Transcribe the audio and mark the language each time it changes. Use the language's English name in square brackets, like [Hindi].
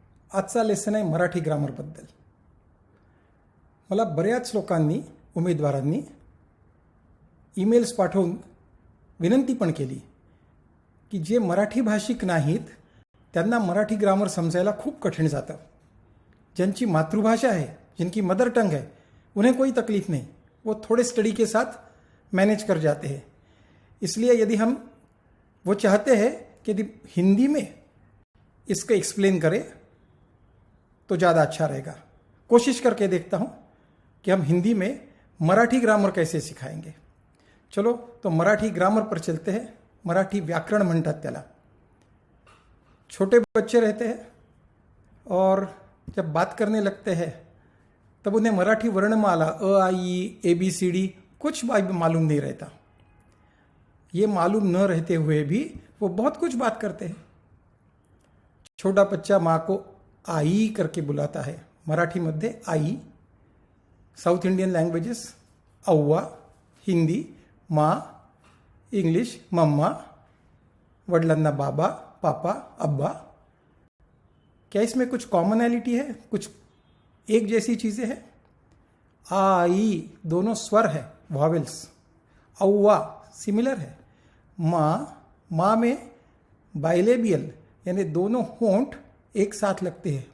[Marathi] आजचा लेसन आहे मराठी ग्रामरबद्दल. मला बऱ्याच लोकांनी उमेदवारांनी ईमेल्स पाठवून विनंती पण केली की जे मराठी भाषिक नाहीत त्यांना मराठी ग्रामर समजायला खूप कठीण जातं. [Hindi] जिनकी मातृभाषा है, जिनकी मदर टंग है, उन्हें कोई तकलीफ नहीं, वो थोड़े स्टडी के साथ मैनेज कर जाते हैं. इसलिए यदि हम वो चाहते हैं कि यदि हिंदी में इसको एक्सप्लेन करें तो ज़्यादा अच्छा रहेगा. कोशिश करके देखता हूँ कि हम हिंदी में मराठी ग्रामर कैसे सिखाएंगे. चलो तो मराठी ग्रामर पर चलते हैं. [Marathi] मराठी व्याकरण म्हणतात त्याला. [Hindi] छोटे बच्चे रहते हैं और जब बात करने लगते हैं तब उन्हें मराठी वर्णमाला अ आ ई ए बी सी डी कुछ मालूम नहीं रहता. ये मालूम न रहते हुए भी वो बहुत कुछ बात करते हैं. छोटा बच्चा माँ को आई करके बुलाता है. [Marathi] मराठी मध्ये आई, साउथ इंडियन लैंग्वेजेस अव्वा, हिंदी माँ, इंग्लिश मम्मा, वडिलांना बाबा, पापा, अब्बा. [Hindi] क्या इसमें कुछ कॉमनैलिटी है? कुछ एक जैसी चीज़ें हैं? आई दोनों स्वर है, वॉवेल्स. अव्वा सिमिलर है. माँ में बाइलेबियल यानी दोनों होंठ एक साथ लगते हैं.